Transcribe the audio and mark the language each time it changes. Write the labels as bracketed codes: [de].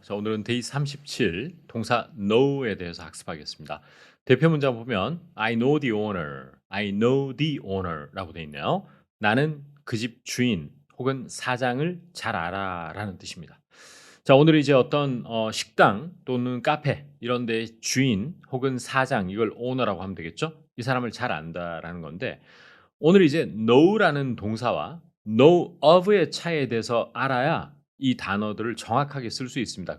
[ko] 자, 오늘은 데이 37 동사 know에 대해서 학습하겠습니다. 대표 문장 보면 [en] I know the owner, I know the owner라고 [ko] 돼 있네요. 나는 그 집 주인 혹은 사장을 잘 알아라는 뜻입니다. 자, 오늘 이제 어떤 식당 또는 카페 이런 데의 주인 혹은 사장 이걸 owner라고 하면 되겠죠? 이 사람을 잘 안다라는 건데 오늘 이제 know라는 동사와 know of의 차이에 대해서 알아야 이 단어들을 정확하게 쓸 수 있습니다.